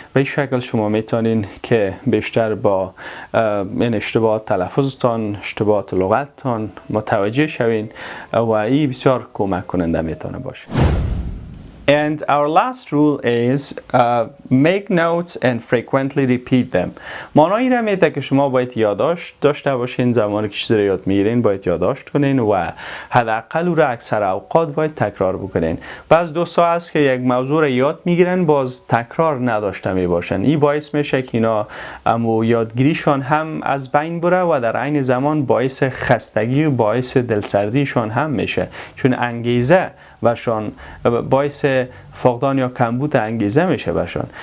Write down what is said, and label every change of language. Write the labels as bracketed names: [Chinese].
[Persian] به این شکل شما میتونین که بیشتر با این اشتباهات تلفظتان، اشتباهات لغتتان متوجه شوین و این بسیار کمک کننده میتونه باشه. [English] And our last rule is make notes and frequently repeat them. [Persian] معنی این میده که شما باید یادداشت داشته باشین، زمانی که چیزی رو یاد میگیرین باید یادداشت کنین و حداقل او را اکثر اوقات باید تکرار بکنین. بعض دوستا هست که یک موضوع رو یاد میگیرن باز تکرار نداشته میباشن. این باعث میشه که اینا یادگیریشان هم از بین بره و در عین زمان باعث خستگی و باعث دلسردیشان هم میشه، چون انگیزه برشان باعث فقدان یا کمبود انگیزه میشه برشان.